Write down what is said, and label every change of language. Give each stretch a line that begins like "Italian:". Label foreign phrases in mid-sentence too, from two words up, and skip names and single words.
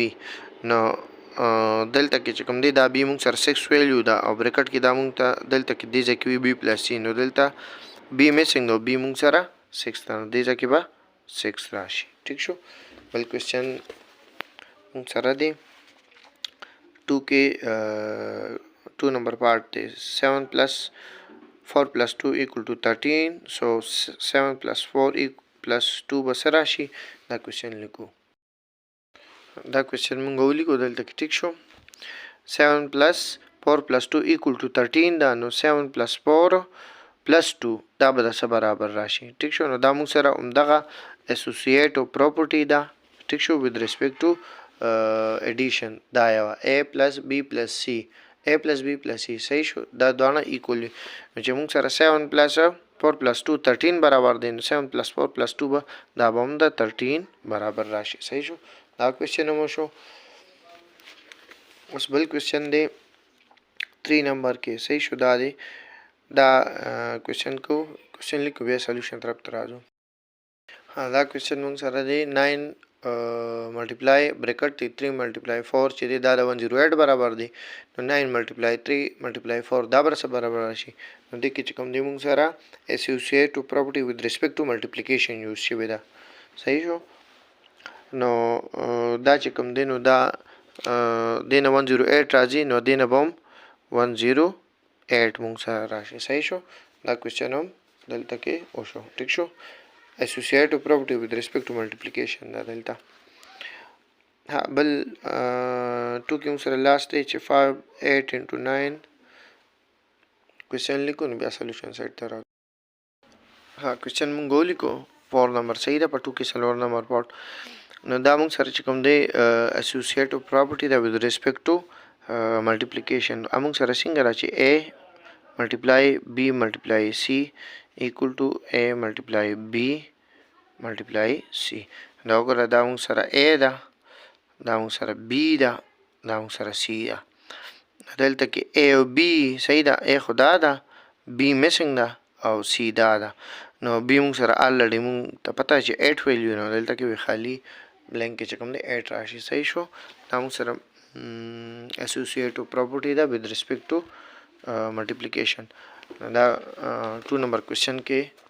Pashto: نو دلته کې چې کوم دی دا B موږ سره 6 ویلیو ده او بریکټ کې دا موږ ته دلته کې دې ځای کې وي
English: B plus C.
Pashto: نو دلته B میسنګ ده او B موږ سره 6 ده، نو دې ځای کې به 6 راشي. ٹھیک شو. بل کوېسچن موږ سره دی 2 کې 2 نمبر پارت دی
English: 7 plus 4 plus 2 equal to 13 so 7 plus 4 plus 2
Pashto: به څه راشي دا کوېشن لیکو دا کوېشن موږ ولیکو دلته کې ټیک شو
English: 7 plus 4 plus 2 equal to 13
Pashto: دا نو
English: 7 plus 4 plus 2
Pashto: دا به د څه برابر راشي ټیک شو نو دا موږ سره همدغه
English: associative property
Pashto: ده ټیک شو
English: with respect to addition
Pashto: دا یو
English: a plus b plus c a plus b plus c
Pashto: صحیح شو دا دواړه ایکول نو چې موږ سره
English: 7 plus 4 plus 2 13
Pashto: برابر دی نو
English: 7 plus 4 plus 2
Pashto: به دا به هم د 13 برابر راشي صحیح شو دا کوېشن مو شو اوس بل کوېشن دی 3 نمبر کې صحیح شو دا دی دا کوېشن لیکو بیا سلیوشن طرف ته راځو دا کوېشن موږ سره دی
English: 9 multiply bracket
Pashto: دی
English: 3 multiply 4
Pashto: چې دی دا د 108 برابر دی نو
English: 9 multiply 3 multiply 4
Pashto: دا برابر راشي نو دې کې چې کوم دی موږ سره
English: associative property with respect to multiplication
Pashto: یوز شوی ده صحیح شو نو دا چې کوم دی نو دا دې نه 108 راځي نو دې نه به هم 108 موږ سره راشي صحیح شو دا کوېشن هم دلته کې وشو ټیک شو
English: associative property with respect to multiplication
Pashto: دا دلته ها بل 2 کې موږ سره لاست دی چې 5
English: 8 into 9
Pashto: کوېشن لیکو نو بیا سلیوشن سایډ ته راځو ها کوېشن موږ ولیکو 4 نمبر صحیح ده په 2 کې 4 نمبر پارت نو دا موږ سره چې کوم دی
English: associative property
Pashto: دا
English: with respect to multiplication
Pashto: موږ سره څنګه راځي
English: a multiply b multiply c equal to a multiply b multiply c
Pashto: دا وګوره دا موږ سره
English: a
Pashto: ده دا موږ سره b ده دا موږ سره c ده دلته کې a او b صحیح ده a خو دا ده b missing ده او c دا ده نو b موږ سره already موږ ته پته چې 8 ویلیو نو دلته کې وي خالی بلینک کې چې کوم دی 8 راشي صحیح شو دا موږ سره
English: associative property
Pashto: ده
English: with respect to multiplication
Pashto: دا 2 نمبر کوېشن کې